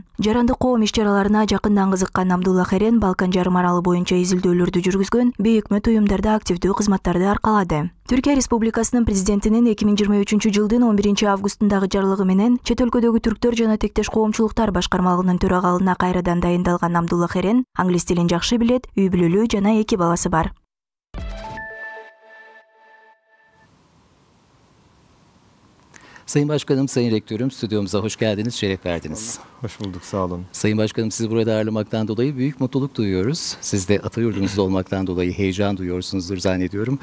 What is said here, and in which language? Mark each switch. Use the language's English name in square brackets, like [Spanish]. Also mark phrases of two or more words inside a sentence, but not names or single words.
[Kyrgyz] Жарандык коом иш-чараларына жакындан кызыккан Абдуллах Эрен Балкан жарым аралы боюнча изилдөөлөрдү жүргүзгөн, бейөкмөт уюмдарда активдүү кызматтарды аркалады. Түркия Республикасынын президентинин 2023-жылдын 11-августундагы жарлыгы менен чет өлкөдөгү түрктөр жана тектеш коомчулуктар башкармалыгынын төрагалыгына кайрадан дайындалган Абдуллах Эрен англис тилин жакшы билет, үй бүлөлүү жана 2 баласы бар. [Turkish] Sayın Başkanım, Sayın Rektörüm, stüdyomuza hoş geldiniz, şeref verdiniz. Hoş bulduk, sağ olun. Sayın Başkanım, sizi burada ağırlamaktan dolayı büyük mutluluk duyuyoruz. Siz de Atayurdu'nuzda olmaktan dolayı heyecan duyuyorsunuzdur zannediyorum.